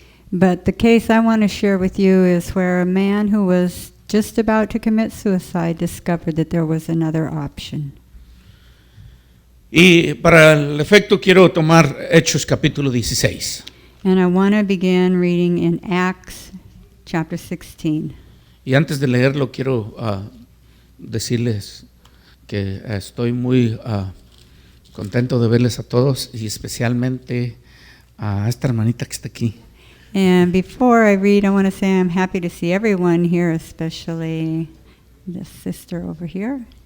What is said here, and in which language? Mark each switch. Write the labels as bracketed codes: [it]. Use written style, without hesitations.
[en] But the case I want to share with you is where a man who was just about to commit suicide discovered that there was another option. [es] Y para el efecto quiero tomar Hechos capítulo 16. [en] And I want to begin reading in Acts chapter 16. [es] Y antes de leerlo quiero decirles que estoy muy contento de verles a todos y especialmente a esta hermanita que está aquí. [en] And before I read, I want to say I'm happy to see everyone here, especially the sister over here.